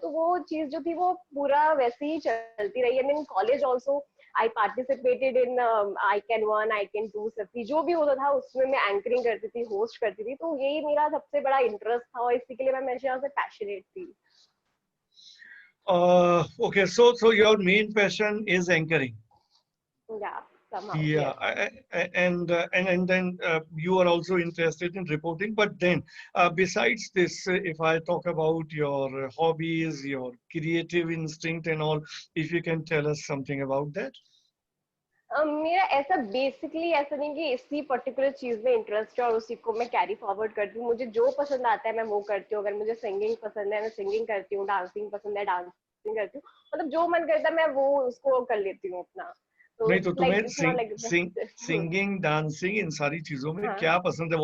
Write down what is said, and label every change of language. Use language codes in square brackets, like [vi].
[hi] तो वो चीज जो थी वो पूरा वैसे ही चलती रही. [en] and in college also I participated in ICAN 1, ICAN 2, [hi] सभी जो भी होता था उसमें मैं एंकरिंग करती थी, होस्ट करती थी. तो यही मेरा सबसे बड़ा इंटरेस्ट था और इसी के लिए मैं हमेशा से पैशनेट थी. [en] Okay, so your main passion is anchoring. Yeah, somehow. Yeah, Yes. And then you are also interested in reporting. But then, besides this, if I talk about your hobbies, your creative instinct and all, if you can tell us something about that. [hi] मेरा ऐसा basically ऐसा नहीं कि इसी particular चीज में interest है और उसी को मैं कैरी फॉरवर्ड करती हूँ. मुझे जो पसंद आता है मैं वो करती हूँ. अगर मुझे सिंगिंग पसंद है मैं सिंगिंग करती हूँ, डांसिंग पसंद है डांसिंग करती हूँ. मतलब जो मन करता है मैं वो उसको कर लेती हूँ अपना. नहीं तो तुम्हें सिंगिंग, डांसिंग, इन सारी चीजों में क्या पसंद है?